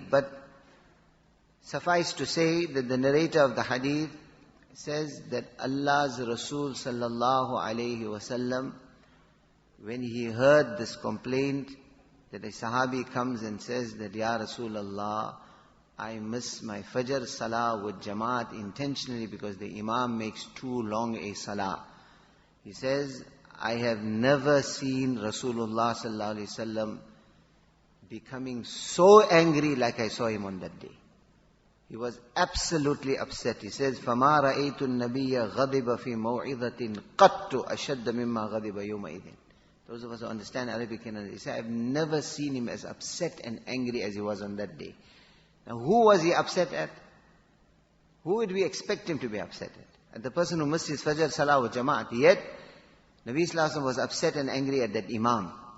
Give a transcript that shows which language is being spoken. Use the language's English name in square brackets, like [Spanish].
[English] But suffice to say that the narrator of the hadith says that Allah's Rasul sallallahu alayhi wasallam, when he heard this complaint, that a sahabi comes and says that, Ya Rasulullah, I miss my Fajr Salah with Jamaat intentionally because the Imam makes too long a Salah. He says, I have never seen Rasulullah sallallahu alaihi wasallam becoming so angry like I saw him on that day. He was absolutely upset. He says, [Arabic] فَمَا رَأَيْتُ النَّبِيَّ غَضِبَ فِي مَوْعِظَةٍ قَطُّ أَشَدَّ مِمَّا غَضِبَ يَوْمَئِذٍ. [English] Those of us who understand Arabic, he said, I've never seen him as upset and angry as he was on that day. Now, who was he upset at? Who would we expect him to be upset at? At the person who missed his Fajr Salah with Jamaat. Yet, Nabi Sallallahu Alaihi Wasallam was upset and angry at that Imam.